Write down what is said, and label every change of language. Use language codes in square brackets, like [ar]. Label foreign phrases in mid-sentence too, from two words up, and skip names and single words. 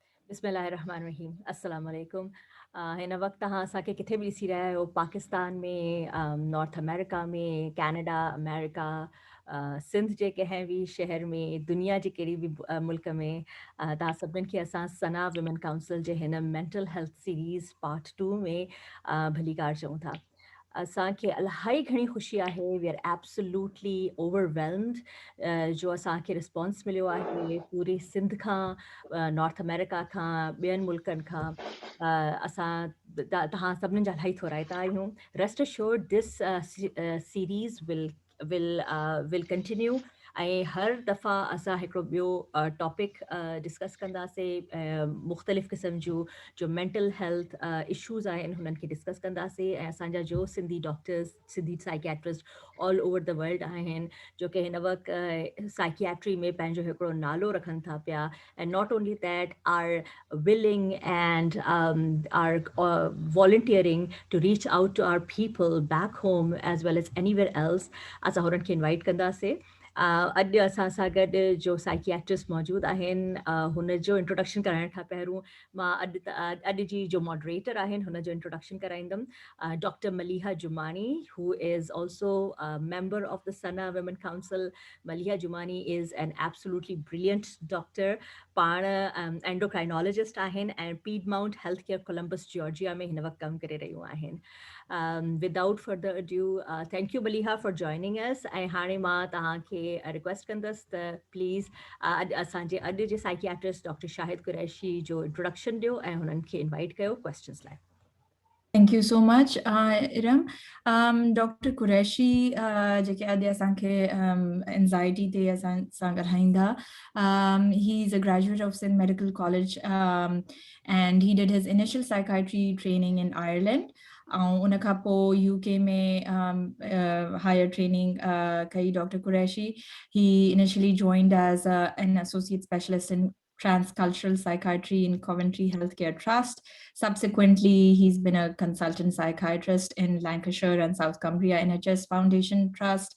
[ar] بسم الله الرحمن الرحيم السلام عليكم. [sd] हिन वक्त तव्हां असांखे किथे बि ॾिसी रहिया आहियो, पाकिस्तान में, नॉर्थ अमेरिका में, कनाडा, अमेरिका, सिंध जे कंहिं बि शहर में, दुनिया जे कहिड़ी बि मुल्क में, तव्हां सभिनीनि खे असां सना विमेन काउंसिल जे हिन [en] mental health series part 2 [sd] में भली कार चऊं था। असांखे इलाही घणी ख़ुशी आहे, [en] we are absolutely overwhelmed [sd] जो असांखे रिस्पॉन्स मिलियो आहे पूरे सिंध खां, नॉर्थ अमेरिका खां, ॿियनि मुल्कनि खां। असां तव्हां सभिनीनि जा इलाही थोराइता आहियूं। [en] Rest assured this series will continue, [sd] ऐं हर दफ़ा असां हिकिड़ो ॿियो [en] topic discuss [sd] कंदासीं, मुख़्तलिफ़ क़िस्म जूं जो [en] mental health issues [sd] आहिनि हुननि खे डिस्कस कंदासीं। ऐं असांजा जो सिंधी डॉक्टर्स, सिंधी [en] psychiatrist all over the world [sd] आहिनि, जो कि हिन वक़्तु साइकियाट्री में पंहिंजो हिकिड़ो नालो रखनि था पिया। [en] And not only that, are willing and are volunteering to reach out to our people back home as well as anywhere else. [sd] असां हुननि खे इनवाइट कंदासीं। अॼु असां सां गॾु जो साइकियाट्रिस्ट मौजूदु आहिनि, हुन जो इंट्रोडक्शन कराइण खां पहिरियों मां अॼु जी जो मॉडरेटर आहिनि हुन जो इंट्रोडक्शन कराईंदमि। [en] डॉक्टर मलीहा जुमानी, who is also a member of the Sana Women Council. Maliha Jumani is an absolutely brilliant doctor. [sd] पाण एंडोक्राइनोलॉजिस्ट आहिनि ऐं पीडमाउंट हेल्थ केयर कोलंबस जॉर्जिया में हिन वक़्तु कमु करे रहियूं आहिनि। [en] Without further adieu, thank you Maliha for joining us. [sd] ऐं हाणे मां तव्हांखे रिक्वेस्ट कंदसि त प्लीज़ अॼु जे साइकियाट्रिस्ट डॉक्टर शाहिद कुरैशी जो इंट्रोडक्शन ॾियो ऐं हुननि खे इनवाइट कयो क्वेश्चन्स लाइ। [en] Thank you so much, Iram. Dr. Qureshi, [sd] जेके अॼु असांखे anxiety ते असां सां ॻाल्हाईंदा. [en] He's a graduate of St. Medical College, and he did his initial psychiatry training in Ireland. [sd] उन खां पोइ UK में [en] higher training [sd] कई Dr. Qureshi. [en] He initially joined as an associate specialist in transcultural psychiatry in Coventry Healthcare Trust. Subsequently, he's been a consultant psychiatrist in Lancashire and South Cumbria NHS Foundation Trust.